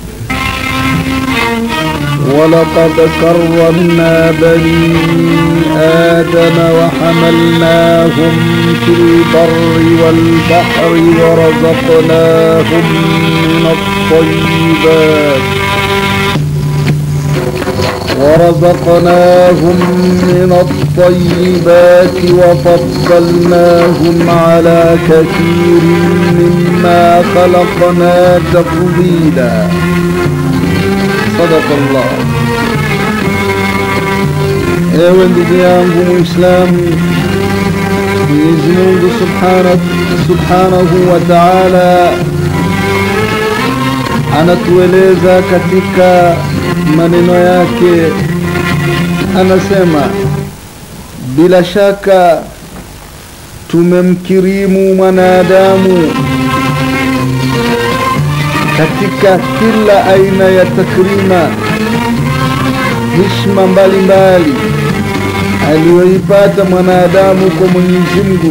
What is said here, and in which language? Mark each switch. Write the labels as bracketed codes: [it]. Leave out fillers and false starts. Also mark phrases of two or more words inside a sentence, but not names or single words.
[ar] ولقد كرمنا بني آدم وحملناهم في البر والبحر ورزقناهم من الطيبات وفضلناهم على كثير مما خلقنا تفضيلا. صدق الله. [sw] Ewe ndugu yangu Muislamu, Mwenyezi Mungu [ar] سبحانه وتعالى [sw] anatueleza katika maneno yake, anasema bila shaka tumemkirimu mwanadamu katika kila aina ya takrima, heshima mbalimbali aliyoipata mwanadamu kwa Mwenyezi Mungu.